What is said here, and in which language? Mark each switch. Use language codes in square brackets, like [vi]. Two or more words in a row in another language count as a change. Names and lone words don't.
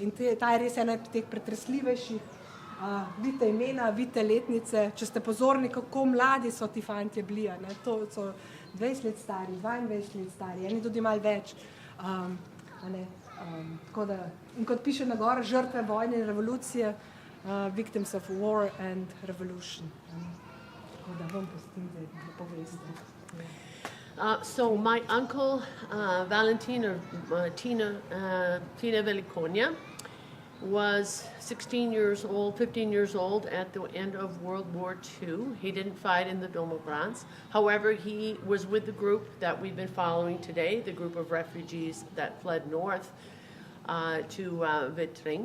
[sl] In ta je res ena teh pretresljivejših. Vidite imena, vidite letnice, če ste pozorni, kako mladi so ti fantje bili. To so 20 let stari, 22 let stari, eni tudi malo več. In kot piše na gore, žrtve vojne in revolucije, [en] victims of war and revolution. [sl] Tako da vam pustim, da poveste. [en] So my uncle, Valentin, or Tine Velikonja, was 15 years old at the end of World War II. He didn't fight in the Domobrans. However, he was with the group that we've been following today, the group of refugees that fled north to Vitring.